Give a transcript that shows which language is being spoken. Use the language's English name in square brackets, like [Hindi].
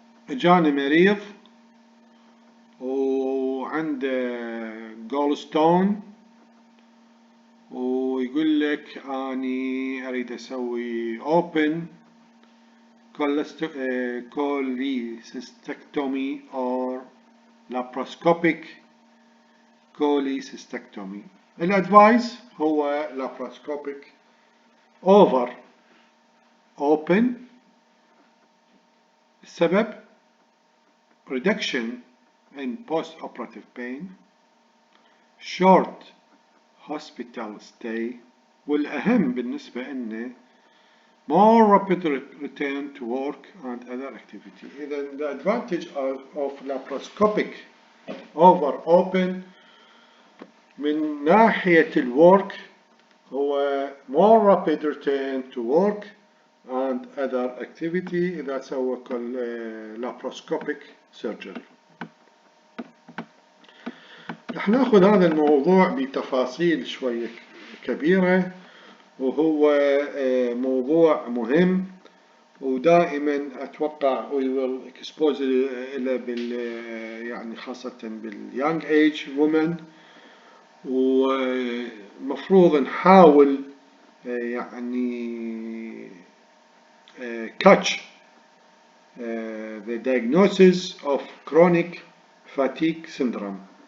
[Arabic] جاني مريض وعنده جولستون، ويقول لك أني أريد أسوي [English] open cholecystectomy or laparoscopic cholecystectomy. [Arabic] الأدفايس هو [English] laparoscopic over open. [Arabic] السبب [English] reduction in post-operative pain, short hospital stay [Arabic] والأهم بالنسبة لنا [English] more rapid return to work and other activity. إذا the advantage of laparoscopic over open [Arabic] من ناحية الwork هو [English] more rapid return to work and other activity إذا سوى laparoscopic surgery. [Arabic] رح ناخذ هذا الموضوع بتفاصيل شوية كبيرة، وهو موضوع مهم، ودائما أتوقع [English] we will expose [Arabic] إلى يعني خاصة باليونج age women، ومفروض نحاول يعني [English] catch the diagnosis of chronic fatigue syndrome.